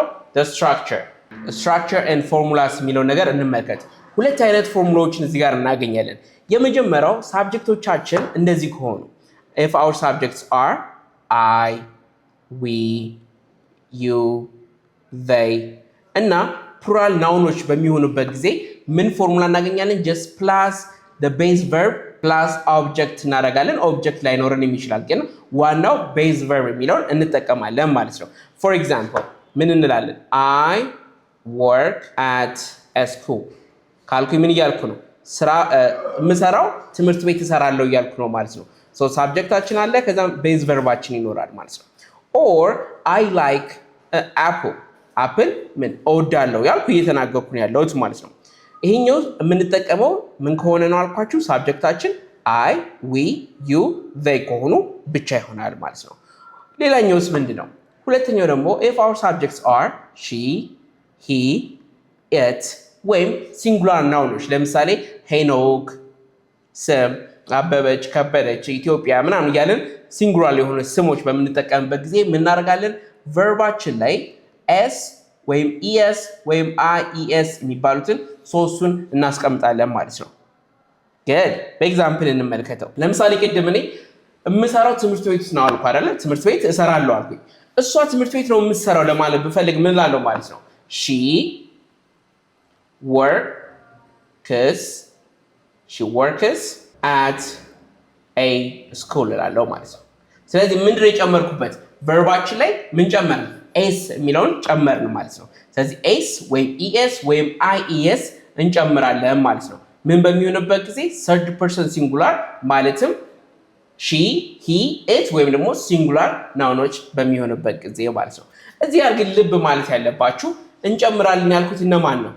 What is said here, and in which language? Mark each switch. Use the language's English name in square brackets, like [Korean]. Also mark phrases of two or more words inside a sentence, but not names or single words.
[English] the structure and formulas [Amharic] የሚለው ነገር እንመልከት። ሁለት አይነት ፎርሙላዎችን እዚህ ጋር እናገኛለን። የመጀመሪያው ሳብጀክቶቻችን እንደዚህ ከሆኑ [English] if our subjects are I, we, you, they [Amharic] እና [English] plural nouns [Amharic] በሚሆኑበት ጊዜ ምን ፎርሙላ እናገኛለን? [English] just plus the base verb plus object [Amharic] እናደርጋለን። ኦብጀክት ላይኖረን ይችላል፣ ግን ዋናው [English] base verb [Amharic] የሚለውን እንጠቀማለን ማለት ነው። [English] for example [Amharic] ምን እንላለን? [English] I work at a school [Amharic] ካልኩኝ ምን እያልኩ ነው? ስራ የምሰራው ትምህርት ቤት እሰራለሁ እያልኩ ነው ማለት ነው። ሶ ሳብጀክታችን አለ፣ ከዛም ቤዝ ቨርባችን ይኖራል ማለት ነው። [English] or I like apple [Amharic] ምን እወዳለሁ ያልኩ እየተናገርኩ ነው ያለሁት ማለት ነው። ይሄኛው የምንጠቀመው ምን ከሆነ ነው አልኳችሁ? ሳብጀክታችን [English] I, we, you, they [Amharic] ከሆኑ ብቻ ይሆናል ማለት ነው። ሌላኛውስ ምንድነው? ሁለተኛው ደግሞ [English] if our subjects are she, he, it [Amharic] ወይም [English] singular nouns [Amharic] ለምሳሌ ሄኖክ፣ ስም፣ አበበች፣ ከበደች፣ ኢትዮጵያ ምናምን እያለን ሲንጉላር የሆኑ ስሞች በምንጠቀምበት ጊዜ የምናደርጋለን ቨርባችን ላይ ኤስ ወይም ኢኤስ ወይም አይኢኤስ የሚባሉትን ሶስቱን እናስቀምጣለን ማለት ነው። ግን በኤግዛምፕል እንመልከተው። ለምሳሌ ቅድም እኔ የምሰራው ትምህርት ቤት ውስጥ ነው አልኩ አይደለ? ትምህርት ቤት እሰራለሁ አልኩኝ። እሷ ትምህርት ቤት ነው የምትሰራው ለማለት ብፈልግ ምን ላለው ማለት ነው? [English] she works at a school [Amharic] ላለው ማለት ነው። ስለዚህ ምንድን ነው የጨመርኩበት? ቨርባችን ላይ ምን ጨመርን? ኤስ የሚለውን ጨመርን ማለት ነው። ስለዚህ ኤስ ወይም ኢኤስ ወይም አይኢኤስ እንጨምራለን ማለት ነው። ምን በሚሆንበት ጊዜ [English] third person singular [Amharic] ማለትም [English] she, he, it [Amharic] ወይም ደግሞ [English] singular nouns [Amharic] በሚሆንበት ጊዜ ማለት ነው። እዚህ ጋር ግን ልብ ማለት ያለባችሁ እንጨምራለን ያልኩት እነማን ነው?